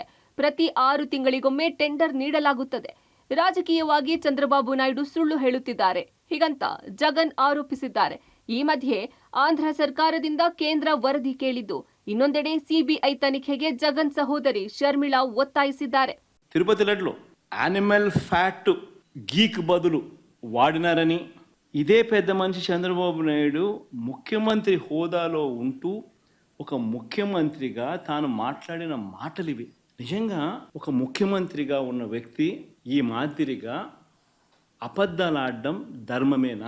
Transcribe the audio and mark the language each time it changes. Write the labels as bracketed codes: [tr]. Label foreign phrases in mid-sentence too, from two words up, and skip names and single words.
[kn] ಪ್ರತಿ 6 ತಿಂಗಳಿಗೊಮ್ಮೆ ಟೆಂಡರ್ ನೀಡಲಾಗುತ್ತದೆ. ರಾಜಕೀಯವಾಗಿ ಚಂದ್ರಬಾಬು ನಾಯ್ಡು ಸುಳ್ಳು ಹೇಳುತ್ತಿದ್ದಾರೆ ಹೀಗಂತ ಜಗನ್ ಆರೋಪಿಸಿದ್ದಾರೆ. ಈ ಮಧ್ಯೆ ಆಂಧ್ರ ಸರ್ಕಾರದಿಂದ ಕೇಂದ್ರ ವರದಿ ಕೇಳಿದ್ದು, ಇನ್ನೊಂದೆಡೆ ಸಿಬಿಐ ತನಿಖೆಗೆ ಜಗನ್ ಸಹೋದರಿ ಶರ್ಮಿಳಾ ಒತ್ತಾಯಿಸಿದ್ದಾರೆ. [te] తిరుపతి లడ్డులో [en] animal fat [te] గీక్ బదులు వాడినారని ఇదే పెద్ద మనిషి చంద్రబాబు నాయుడు ముఖ్యమంత్రి హోదాలో ఉంటూ ఒక ముఖ్యమంత్రిగా తాను మాట్లాడిన మాటలు ఇవి. నిజంగా ఒక ముఖ్యమంత్రిగా ఉన్న వ్యక్తి ఈ మాదిరిగా అబద్ధాలు ఆడడం ధర్మమేనా?